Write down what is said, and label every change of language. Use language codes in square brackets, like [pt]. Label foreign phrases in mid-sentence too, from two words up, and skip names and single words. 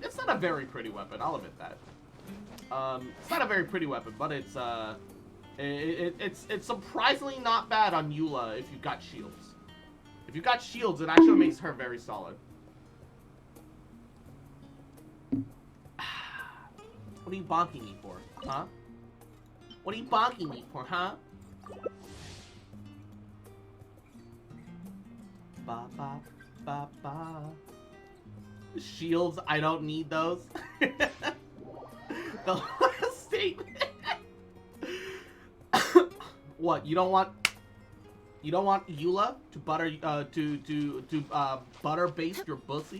[en] It's not a very pretty weapon, I'll admit that. It's not a very pretty weapon, but it's surprisingly not bad on Eula if you've got shields. If you've got shields, it actually makes her very solid. What are you bonking me for, huh? What are you bonking me for, huh? Ba ba ba ba. Shields, I don't need those. The last statement. What, you don't want Eula to butter butter baste your pussy?